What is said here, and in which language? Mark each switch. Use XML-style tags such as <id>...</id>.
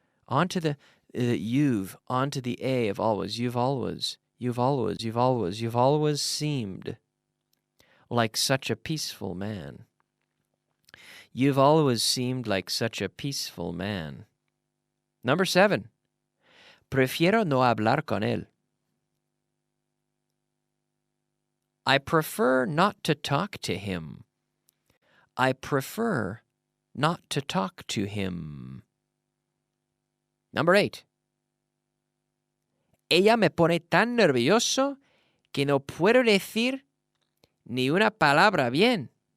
<en>Onto the onto the A of always. You've always seemed like such a peaceful man. You've always seemed like such a peaceful man. Number 7.</en> <es>Prefiero no hablar con él.</es> <en>I prefer not to talk to him. I prefer not to talk to him. Number 8.</en> <es>Ella me pone tan nervioso que no puedo decir ni una palabra bien.</es>